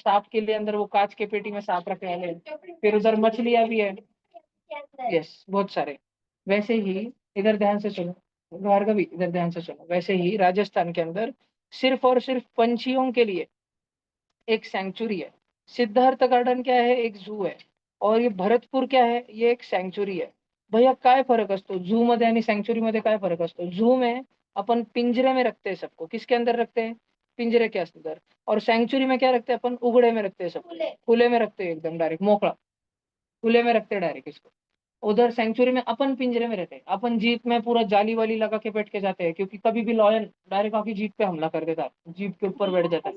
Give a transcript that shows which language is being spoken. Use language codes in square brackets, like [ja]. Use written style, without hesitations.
[hi] सांप के लिए अंदर वो कांच के पेटी में सांप रखे वाले हैं। फिर उधर मछलियां भी है। यस, बहुत सारे। वैसे ही, इधर ध्यान से सुनो भार्गवी, इधर ध्यान से सुनो। वैसे ही राजस्थान के अंदर सिर्फ और सिर्फ पंछियों के लिए एक सेंचुरी है। सिद्धार्थ गार्डन क्या है? एक जू है। और ये भरतपुर क्या है? ये एक सेंचुरी है। [mr] भैया काय फरक असतो झू मध्ये आणि सेंचुरी मध्ये? काय फरक असतो? [hi] झू में अपन पिंजरे में रखते हैं सबको, किसके अंदर रखते हैं? पिंजरे के अंदर। और सेंचुरी में क्या रखते हैं अपन? उगड़े में रखते हैं सबको, खुले में रखते हैं, एकदम डायरेक्ट मोकड़ा, खुले में रखते हैं डायरेक्ट इसको। उधर सेंचुरी में अपन पिंजरे में रहते हैं, अपन जीप में पूरा जाली वाली लगा के बैठ के जाते हैं, क्योंकि कभी भी लॉयन डायरेक्ट आके जीप पे हमला कर देता है, जीप के ऊपर बैठ जाता है,